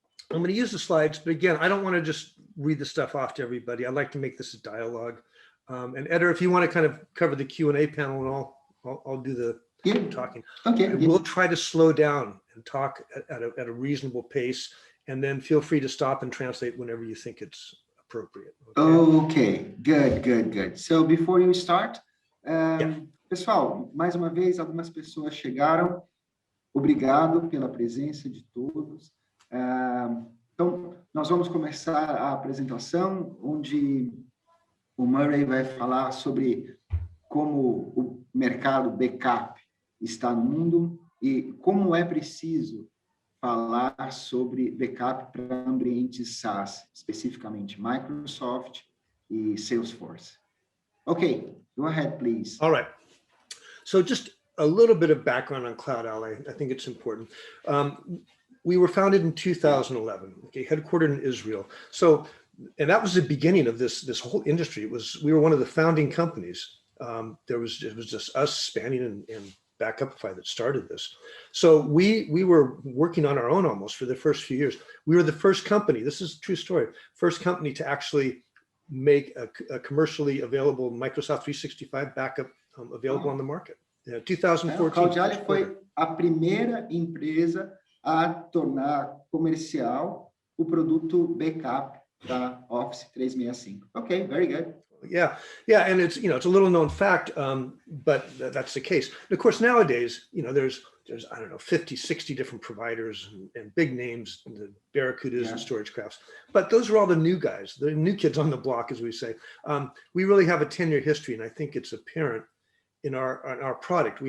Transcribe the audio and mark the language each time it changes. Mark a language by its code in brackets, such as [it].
[en] I'm going to use the slides, but again, I don't want to just read the stuff off to everybody. I'd like to make this a dialogue. And Eder, if you want to kind of cover the Q&A panel, and I'll do the talking. Okay. We'll try to slow down and talk at a reasonable pace, and then feel free to stop and translate whenever you think it's appropriate. Okay, good. So before you start, [pt] pessoal, mais uma vez, algumas pessoas chegaram. Obrigado pela presença de todos. Então, nós vamos começar a apresentação, onde o Murray vai falar sobre como o mercado backup está no mundo e como é preciso falar sobre backup para ambientes SaaS, especificamente Microsoft e Salesforce. [en] Okay, go ahead, please. All right. So just a little bit of background on CloudAlly. I think it's important. We were founded in 2011, headquartered in Israel. So, and that was the beginning of this whole industry. We were one of the founding companies. It was just us, Spanning and Backupify that started this. So we were working on our own almost for the first few years. We were the first company, this is a true story, first company to actually make a commercially available Microsoft 365 backup available on the market. 2014. [pt] CloudAlly foi a primeira empresa a tornar comercial o produto backup da Office 365. [en] Okay, very good. Yeah, and it's it's a little known fact, but that's the case. And of course, nowadays, there's I don't know 50, 60 different providers and big names, the Barracudas and StorageCrafts. But those are all the new guys, the new kids on the block, as we say. We really have a 10-year history, and I think it's apparent in our product.